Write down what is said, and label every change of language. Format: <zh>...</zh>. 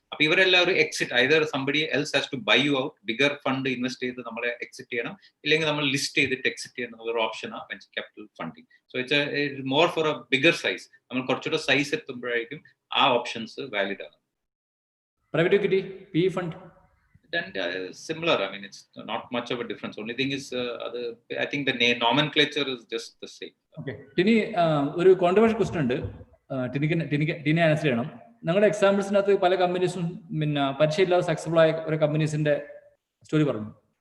<ml>അപ്പൊ ഇവരെല്ലാവരും exit,</ml> <en>either somebody else has to buy you out,</en> <ml>bigger fund invest ചെയ്ത് നമ്മളെ എക്സിറ്റ് ചെയ്യണം, ഇല്ലെങ്കിൽ നമ്മൾ ലിസ്റ്റ് ചെയ്തിട്ട് എക്സിറ്റ് ചെയ്യുന്ന ഒരു ഓപ്ഷനാണ് venture capital funding.</ml> <en>So it's more for a bigger size.</en> <ml>നമ്മൾ കുറച്ചുകൂടെ സൈസ് എത്തുമ്പോഴേക്കും ആ ഓപ്ഷൻസ് വാലിഡ് ആണ്.</ml> <en>Private equity, PE fund and similar. I mean, it's not much of a difference. Only thing is I think the nomenclature is just the same. Okay.</en> <ml>Tini, ഒരു controversial question ഉണ്ട്. Tini answer ചെയ്യണം. നിങ്ങളുടെ എക്സാമ്പിൾസിനകത്ത് പല കമ്പനീസും പിന്നെ പലിശയില്ലാതെ successful ആയ ഒരു കമ്പനീസിന്റെ story പറഞ്ഞു.</ml>